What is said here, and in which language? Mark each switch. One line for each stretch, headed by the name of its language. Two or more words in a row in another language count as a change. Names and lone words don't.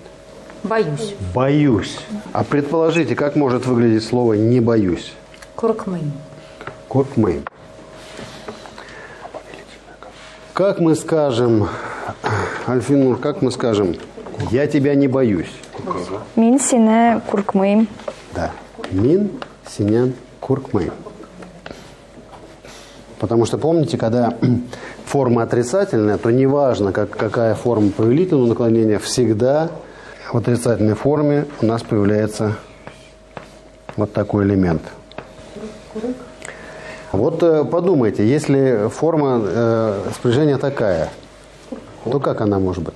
Russian: Боюсь. Боюсь. А предположите, как может выглядеть слово «не боюсь»?
Tatar: Коркмын. Куркмейм.
Russian: Как мы скажем, Альфинур, как мы скажем, я тебя не боюсь?
Tatar: Мин сине куркмыйм. Да. Мин, синян, куркмейм.
Russian: Потому что помните, когда форма отрицательная, то неважно, какая форма повелительного наклонения, всегда в отрицательной форме у нас появляется вот такой элемент. Вот подумайте, если форма спряжения такая, то как она может быть?